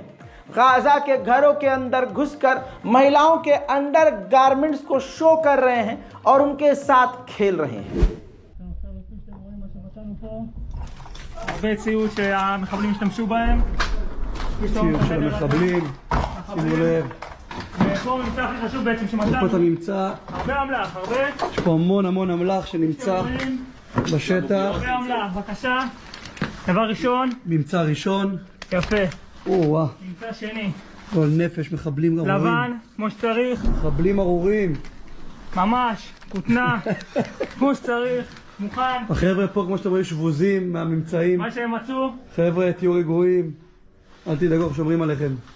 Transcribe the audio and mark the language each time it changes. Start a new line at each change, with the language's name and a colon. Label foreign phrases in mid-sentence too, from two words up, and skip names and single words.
Hindi: गाजा के घरों के अंदर घुसकर महिलाओं के
English: under garments
Hindi: को शो कर रहे हैं और उनके साथ खेल रहे हैं।
Hebrew: הרבה ציוד שהמחבלים השתמשו בהם. ציוד של המחבלים, שימו לב. ופה הממצא הכי חשוב בעצם שמצאנו. פה אתה נמצא, הרבה אמל"ח, הרבה. יש פה המון אמל"ח שנמצא בשטח. הרבה אמל"ח, בבקשה. דבר ראשון. ממצא ראשון. יפה. או-אה. ממצא שני. גול נפש, מחבלים ארורים. לבן, כמו שצריך. מחבלים ארורים. ממש, כותנה, כמו שצריך. מוכן. החבר'ה פה, כמו שאתם רואים, שבוזים מהממצאים. מה שהם מצאו. חבר'ה, תהיו רגועים. אל תדאגו, שומרים עליכם.